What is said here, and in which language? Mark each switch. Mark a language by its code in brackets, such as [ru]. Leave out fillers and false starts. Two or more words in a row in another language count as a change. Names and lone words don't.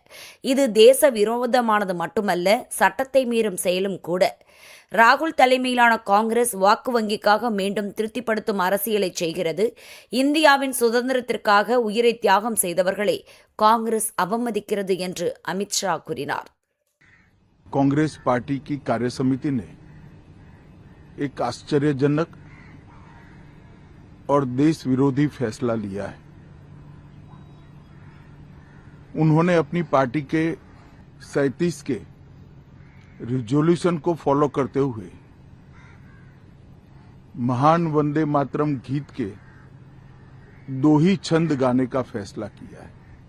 [ta] இது தேச விரோதமானது மட்டுமல்ல, சட்டத்தை மீறும் செயலும் கூட. ராகுல் தலைமையிலான காங்கிரஸ் வாக்கு வங்கிக்காக மீண்டும் திருப்திப்படுத்தும் அரசியலை செய்கிறது. இந்தியாவின் சுதந்திரத்திற்காக உயிரை தியாகம் செய்தவர்களை காங்கிரஸ் அவமதிக்கிறது என்று அமித்ஷா கூறினார். [hi] कांग्रेस पार्टी की कार्य समिति ने एक आश्चर्यजनक और देश विरोधी फैसला लिया है। उन्होंने अपनी पार्टी के 37 के रिजोल्यूशन को फॉलो करते हुए महान वंदे मातरम गीत के 2 ही छंद गाने का फैसला किया है।